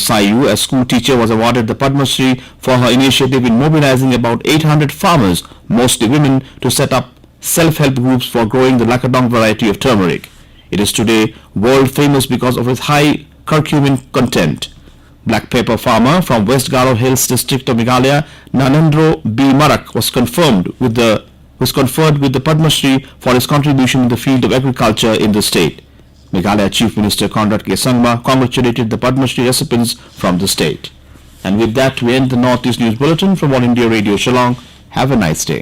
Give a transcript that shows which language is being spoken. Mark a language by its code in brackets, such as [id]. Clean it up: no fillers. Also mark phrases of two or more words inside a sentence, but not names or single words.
[en] Saioo, a school teacher, was awarded the Padmashree for her initiative in mobilizing about 800 farmers, mostly women, to set up self-help groups for growing the Lakadong variety of turmeric. It is today world famous because of its high curcumin content. Black pepper farmer from West Garo Hills district of Meghalaya, Nanadro B. Marak was conferred with the Padmashree for his contribution in the field of agriculture in the state. Meghalaya Chief Minister Conrad K. Sangma congratulated the Padmashree recipients from the state. And with that, we end the Northeast News Bulletin from All India Radio Shillong.